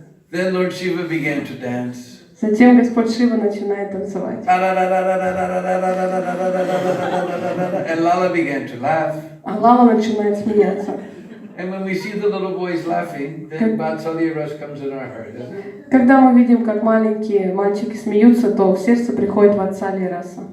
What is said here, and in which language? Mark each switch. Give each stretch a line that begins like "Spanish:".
English: Then Lord Shiva began to dance.
Russian: Затем Господь Шива начинает танцевать.
English: And Lala began to laugh.
Russian: А Лала начинает смеяться.
English: And when we see the little boys laughing, then Vatsalya Rasa comes in our heart, doesn't it?
Russian: Когда мы видим, как маленькие мальчики смеются, то в сердце приходит Ватсалья Раса.